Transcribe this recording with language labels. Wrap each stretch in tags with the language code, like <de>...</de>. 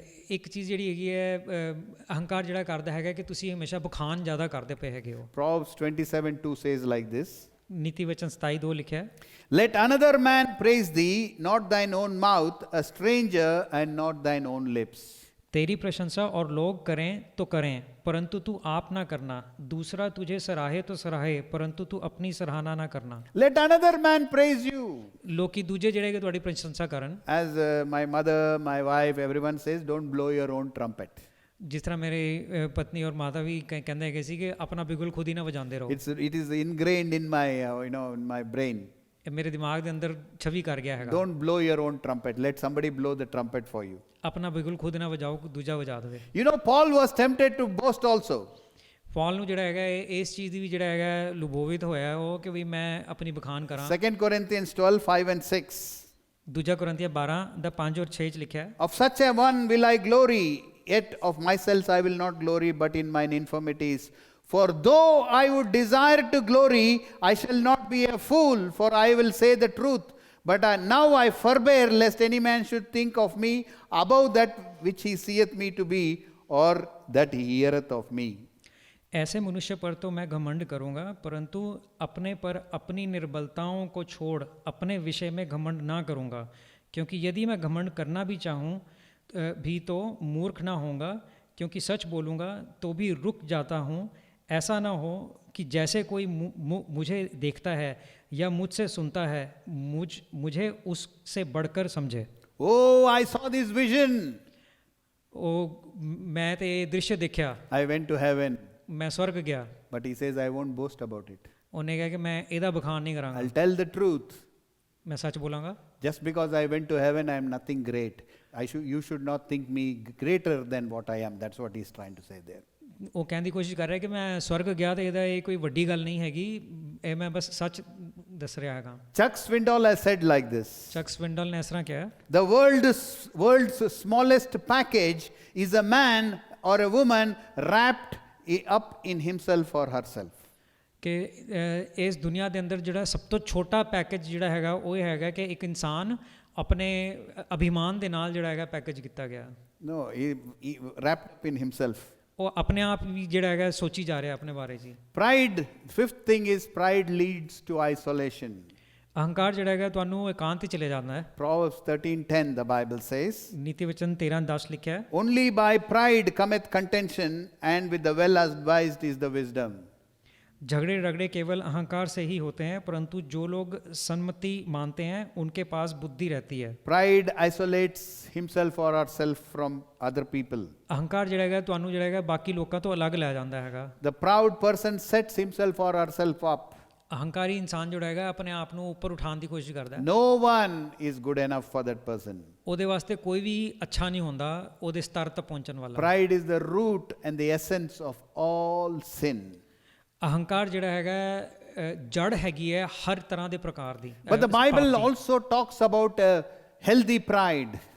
<pa>ਇੱਕ ਚੀਜ਼ ਜਿਹੜੀ ਹੈਗੀ ਹੈ ਅਹੰਕਾਰ ਜਿਹੜਾ ਕਰਦਾ ਹੈਗਾ ਕਿ ਤੁਸੀਂ ਹਮੇਸ਼ਾ ਬਖਾਨ ਜ਼ਿਆਦਾ ਕਰਦੇ ਪਏ ਹੈਗੇ ਹੋ।</pa> <en>Proverbs 27:2 says like this.</en> <pa>ਨੀਤੀ ਵਚਨ 27:2 ਲਿਖਿਆ ਹੈ,</pa> <en>Let another man praise thee, not thine own mouth, a stranger, and not thine own lips.</en> <hi>तेरी प्रशंसा और लोग करें तो करें, परंतु तू आप ना करना, दूसरा तुझे सराहे तो सराहे, परंतु तू अपनी सराहना ना करना।</hi> <en>Let another man praise you.</en> <pa>ਲੋਕੀ ਦੂਜੇ ਜਿਹੜੇ ਕਿ ਤੁਹਾਡੀ ਪ੍ਰਸ਼ੰਸਾ ਕਰਨ,</pa> <en>As my mother, my wife, everyone says, don't blow your own trumpet.</en> <pa>ਜਿਸ ਤਰ੍ਹਾਂ ਮੇਰੇ ਪਤਨੀ ਔਰ ਮਾਤਾ ਵੀ ਕਹਿੰਦੇ ਹੈਗੇ ਸੀ ਕਿ ਆਪਣਾ ਬਿਗੁਲ ਖੁਦ ਹੀ ਨਾ ਵਜਾਉਂਦੇ ਰਹੋ।</pa> <en>It is ingrained in my, in my brain.</en> <pa>ਇਹ ਮੇਰੇ ਦਿਮਾਗ ਦੇ ਅੰਦਰ ਛਵੀ ਕਰ ਗਿਆ ਹੈਗਾ।</pa> <en>Don't blow your own trumpet. Let somebody blow the trumpet for you.</en> <pa>ਆਪਣਾ ਬਿਗੁਲ ਖੁਦ ਨਾ ਵਜਾਓ, ਦੂਜਾ ਵਜਾ ਦੇਵੇ।</pa> <en>You know, Paul was tempted to boast also.</en> <pa>ਪੌਲ ਨੂੰ ਜਿਹੜਾ ਹੈਗਾ ਇਸ ਚੀਜ਼ ਦੀ ਵੀ ਜਿਹੜਾ ਹੈਗਾ ਲੁਭੋਵਿਤ ਹੋਇਆ ਉਹ ਕਿ ਵੀ ਮੈਂ ਆਪਣੀ ਬਖਾਨ ਕਰਾਂ।</pa> <en>2 Corinthians 12:5 and 6.</en> <pa>ਦੂਜਾ ਕੁਰਿੰਥੀਆਂ 12 ਦਾ 5 ਔਰ 6 ਚ ਲਿਖਿਆ ਹੈ,</pa> <en>Of such a one will I glory, yet of myself I will not glory, but in mine infirmities. For though I would desire to glory, I shall not be a fool, for I will say the truth. But now I forbear, lest any man should think of me above that which he seeth me to be, or that he heareth of me.</en> <hi>ऐसे मनुष्य पर तो मैं घमंड करूंगा, परंतु अपने पर अपनी निर्बलताओं को छोड़ अपने विषय में घमंड ना करूंगा, क्योंकि यदि मैं घमंड करना भी चाहूँ भी तो मूर्ख ना होऊंगा, क्योंकि सच बोलूँगा तो भी रुक जाता हूँ। ऐसा ना हो कि जैसे कोई मुझे देखता है या मुझसे सुनता है मुझे उससे बढ़कर समझे।</hi> <en>Oh, I saw this vision.</en> <hi>मैं तो ये दृश्य देखा,</hi> <en>I went to heaven.</en> <hi>मैं स्वर्ग गया।</hi> <en>But he says, I won't boast about it.</en> <hi>उन्हें कहा कि मैं</hi> <pa>ਇਹਦਾ ਬਖਾਨ ਨਹੀਂ ਕਰਾਂਗਾ,</pa> <en>I'll tell the truth.</en> <pa>मैं सच बोलांगा।</pa> <en>Just because I went to heaven, I am nothing great. You should not think me greater than what I am. That's what he's trying to say there.</en> <pa>ਉਹ ਕਹਿਣ ਦੀ ਕੋਸ਼ਿਸ਼ ਕਰ ਰਿਹਾ ਕਿ ਮੈਂ ਸਵਰਗ ਗਿਆ ਤੇ ਇਹਦਾ ਇਹ ਕੋਈ ਵੱਡੀ ਗੱਲ ਨਹੀਂ ਹੈਗੀ, ਇਹ ਮੈਂ ਬਸ ਸੱਚ ਦੱਸ ਰਿਹਾ ਹੈਗਾ।</pa> <en>Chuck Swindoll has said like this.</en> <pa>ਚੱਕ ਸਵਿੰਡਲ ਨੇ ਇਸ ਤਰ੍ਹਾਂ ਕਿਹਾ,</pa> <en>The world's smallest package is a man or a woman wrapped up in himself or herself.</en> <pa>ਕਿ ਇਸ ਦੁਨੀਆ ਦੇ ਅੰਦਰ ਜਿਹੜਾ ਸਭ ਤੋਂ ਛੋਟਾ ਪੈਕੇਜ ਜਿਹੜਾ ਹੈਗਾ ਉਹ ਇਹ ਹੈਗਾ ਕਿ ਇੱਕ ਇਨਸਾਨ ਆਪਣੇ ਅਭਿਮਾਨ ਦੇ ਨਾਲ ਜਿਹੜਾ ਹੈਗਾ ਪੈਕੇਜ ਕੀਤਾ ਗਿਆ।</pa> <en>No, he wrapped up in himself.</en> <pa>ਉਹ ਆਪਣੇ ਆਪ ਵੀ ਜਿਹੜਾ ਹੈਗਾ ਸੋਚੀ ਜਾ ਰਿਹਾ ਆਪਣੇ ਬਾਰੇ ਜੀ।</pa> <en>Pride, fifth thing is pride leads to isolation.</en> <pa>ਅਹੰਕਾਰ ਜਿਹੜਾ ਹੈਗਾ ਤੁਹਾਨੂੰ ਇਕਾਂਤ ਹੀ ਚਲੇ ਜਾਂਦਾ ਹੈ।</pa> <en>Proverbs 13:10 the Bible says,</en> <pa>ਨੀਤੀ ਵਚਨ 13:10 ਲਿਖਿਆ ਹੈ,</pa> <en>Only by pride cometh contention, and with the well advised is the wisdom.</en> <hi>झगड़े रगड़े केवल अहंकार से ही होते हैं, परंतु जो लोग सन्मति मानते हैं उनके पास बुद्धि रहती है।</hi> <en>Pride isolates himself or herself from other people.</en> <pa>ਅਹੰਕਾਰ ਜਿਹੜਾ ਹੈਗਾ ਤੁਹਾਨੂੰ ਜਿਹੜਾ ਹੈਗਾ ਬਾਕੀ ਲੋਕਾਂ ਤੋਂ ਅਲੱਗ ਲੈ ਜਾਂਦਾ ਹੈਗਾ।</pa> <en>The proud person sets himself or herself up.</en> <pa>ਅਹੰਕਾਰੀ ਇਨਸਾਨ ਜਿਹੜਾ ਹੈਗਾ ਆਪਣੇ ਆਪ ਨੂੰ ਉੱਪਰ ਉਠਾਉਣ ਦੀ ਕੋਸ਼ਿਸ਼ ਕਰਦਾ ਹੈ।</pa> <en>No one is good enough for that person.</en> <pa>ਉਹਦੇ ਵਾਸਤੇ ਕੋਈ ਵੀ ਅੱਛਾ ਨਹੀਂ ਹੁੰਦਾ ਉਹਦੇ ਸਤਰ ਤੱਕ ਪਹੁੰਚਣ ਵਾਲਾ।</pa> <en>Pride is the root and the essence of all sin.</en> <pa>ਅਹੰਕਾਰ ਜਿਹੜਾ ਹੈਗਾ ਜੜ ਹੈਗੀ ਹੈ ਹਰ ਤਰ੍ਹਾਂ ਦੇ ਪ੍ਰਕਾਰ ਦੀ।</pa> <en>But the Bible also talks about a healthy pride.</en>